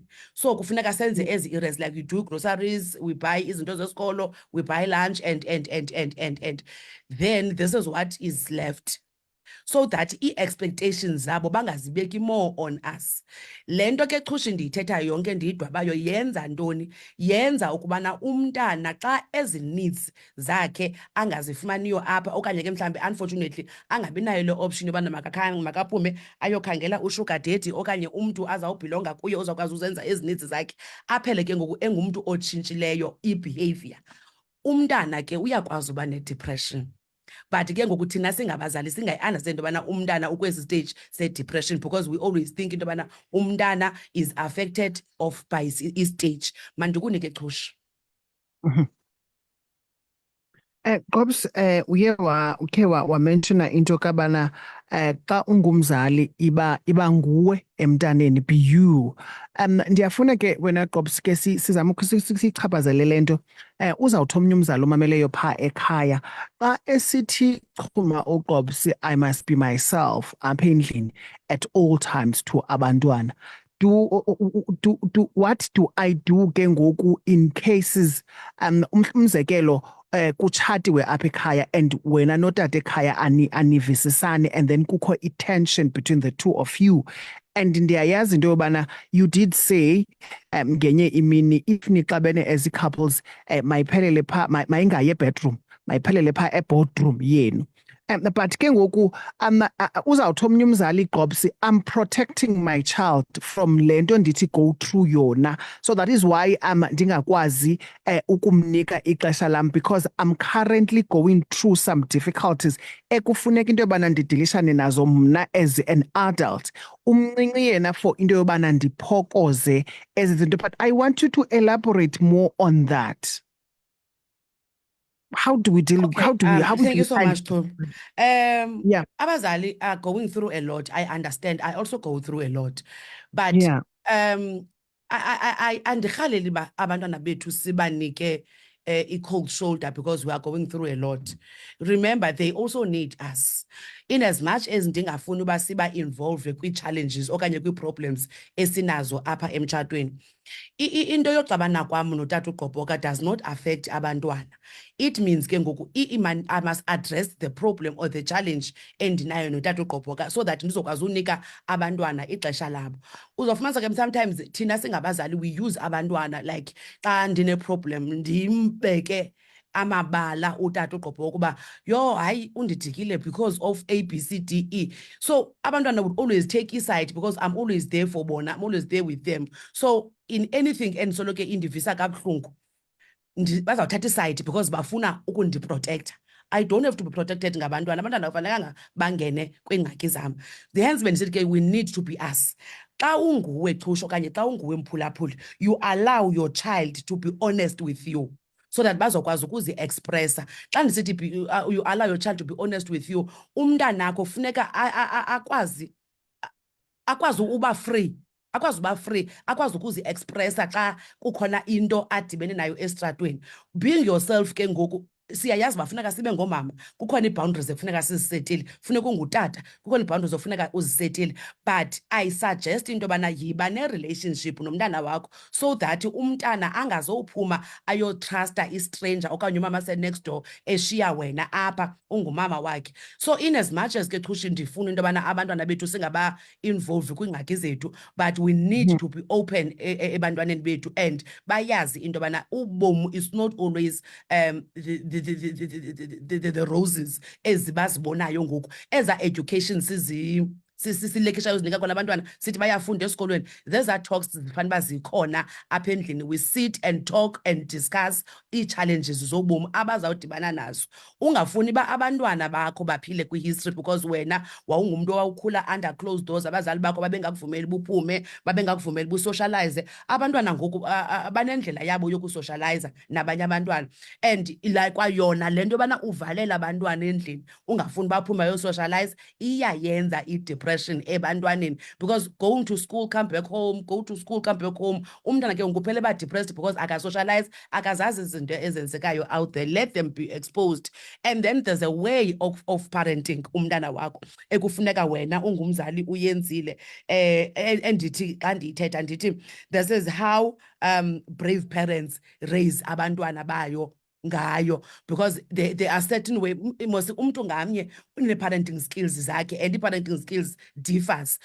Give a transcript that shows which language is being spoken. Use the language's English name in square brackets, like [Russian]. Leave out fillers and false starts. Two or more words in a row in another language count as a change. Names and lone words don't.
[English] So [Xhosa] kufuneka senze ezi [English] areas, like we do groceries, we buy [Xhosa] izinto zesikolo, [English] we buy lunch, and then this is what is left, so that [Xhosa] i-expectations zabo bangazibeki [English] more on us. [Xhosa] Le nto ke xhushi ndiyithetha yonke ndiyidwabayo yenza ntoni? Yenza ukubana umntana xa ezi needs zakhe angazifumaniyo apha, okanye ke mhlawumbi unfortunately angabi nayo le option yobana makaphume ayokhangela usugar daddy, okanye umntu azawubhilonga kuye ozawukwazi uzenza ezi needs zakhe, aphele ke ngoku engumntu otshintshileyo i-behavior. Umntana ke uyakwazi uba ne-depression, but ke ngoku thina singabazali singayi-understand into yobana umntana ukwesi stage se-depression, [English] because we always think [Xhosa] into yobana umntana [English] is affected of by [Xhosa] i-stage. Mandikunike xhushi. Gobs, ukhe wamenshona into kabana xa ungumzali iba nguwe emntaneni, [English] be you. [Xhosa] Ndiyafuna ke wena Gobs ke sizame sichaphazelele le nto. Uzawuthi omnye umzali omameleyo phaa ekhaya xa esithi chuma uGobs, [English] I must be myself [Xhosa] apha endlini [English] at all times to abantwana. What do I do [Xhosa] ke ngoku [English] in cases [Xhosa] umzekelo kutshatiwe apha ekhaya and wena notata ekhaya anivisisani, [English] and then kukho i-tension between the two of you? [Xhosa] And ndiyayazi into yobana [English] you did say [Xhosa] ngenye imini if nixabene [English] as couples [Xhosa] mayiphelele phaa, mayingayi ebedroom, mayiphelele phaa eboardroom yenu. But ke ngoku uzawuthi omnye umzali Gobs, [English] I'm protecting my child from [Xhosa] le nto ndithi [English] go through yona, so that is why [Xhosa] ndingakwazi ukumnika ixesha lam, [English] because I'm currently going through some difficulties [Xhosa] ekufuneka into yobana ndidilishane nazo mna [English] as an adult. [Xhosa] Umncinci yena for into yobana ndiphokoze ezi zinto, [English] but I want you to elaborate more on that. How do we deal? Okay, How do we? How thank do you so much, Tom. Yeah. Abazali are going through a lot. I understand. I also go through a lot, but Yeah. I [Xhosa] andirhaleli ba abantwana bethu sibanike [English] a cold shoulder because we are going through a lot. Remember, they also need us. In as much as [Xhosa] ndingafuni uba siba involved kwi-challenges okanye kwi-problems esinazo apha emtshatweni, into yoxabana kwam notata uGqobhoka [English] does not affect [Xhosa] abantwana. [English] It means [Xhosa] ke ngoku [English] I must address the problem or the challenge [Xhosa] endinayo notata uGqobhoka, [English] so that [Xhosa] ndizokwazi unika abantwana ixesha labo. Uzofumanisa ke sometimes thina singabazali [English] we use [Xhosa] abantwana, like xa ndine-problem ndimbeke amabala utata uGqobhoka ukuba yho hayi undidikile [English] because of ABCDE. So abantwana would always take his side because I'm always there for bona, I'm always there with them. So in anything [Xhosa] endisoloko indivisa kabuhlungu, bazawuthatha isayidi because bafuna ukundiprotektha. [English] I don't have to be protected ngabantwana. [Xhosa] Abantwana akufanelanga bangene kwiingxaki zam. [English] Hence [Xhosa] bendisithi ke [English] we need to be us. [Xhosa] Xa unguwe Xhusha okanye xa unguwe Mphulaphuli, [English] you allow your child to be honest with you so that [Xhosa] bazokwazi ukuzi-expressa. [English] Xa ndisithi you allow your child to be honest with you, [Xhosa] umntanakho funeka akwazi uba free, akwazi ukuzi-expressa xa kukhona into adibene nayo esitratweni. [English] Being yourself [Xhosa] ke ngoku siyayazi uba funeka sibe ngoomama, kukhona ii-boundaries ekufuneka sizisetile, funeka ungutata, kukhona ii-boundaries ofuneka uzisetile. [English] But I suggest [Xhosa] into yobana yiba ne-relationship nomntana wakho [English] so that [Xhosa] umntana angazophuma ayotrusta istranger okanye umama se-next door eshiya wena apha ungumama wakhe. [English] So in as much as [Xhosa] ke Xhusha ndifuna into yobana abantwana bethu singaba-involve kwiingxaki zethu, [English] but we need to be open [Xhosa] ebantwaneni bethu [English] and [Xhosa] bayazi into yobana ubomi [English] is not always the roses [Xhosa] ezibazibonayo ngoku. Eza education silekishayo zinika kona abantwana sithi bayafunda esikolweni, [English] these are talks [Xhosa] zifanele uba zikhona apha endlini. [English] We sit and talk and discuss [Xhosa] ii-challenges zobomi abazawudibana nazo. Ungafuni uba abantwana bakho baphile kwi-history because wena wawungumntu owawukhula [English] under closed doors, [Xhosa] abazali bakho babengakuvumeli buphume, babengakuvumeli busocialize. Abantwana ngoku banendlela yabo yokusocialize nabanye abantwana, [English] and like [Xhosa] kwayona le nto yobana uvalela abantwana endlini ungafuni baphume bayosocialize iyayenza i-depression ebantwaneni, [English] because going to school, come back home, go to school, come back home, [Xhosa] umntana ke ngoku uphela eba-depressed because akasocialize, akazazi izinto ezenzekayo [English] out there. Let them be exposed, and then there's a way of parenting [Xhosa] umntana wakho ekufuneka wena ungumzali uyenzile. Endithi xa ndiyithetha ndithi [English] this is how brave parents raise [Xhosa] abantwana bayo ngayo, [English] because there are certain way mos [Xhosa] umntu ngamnye une-parenting skills zakhe [English] and i-parenting skills differs.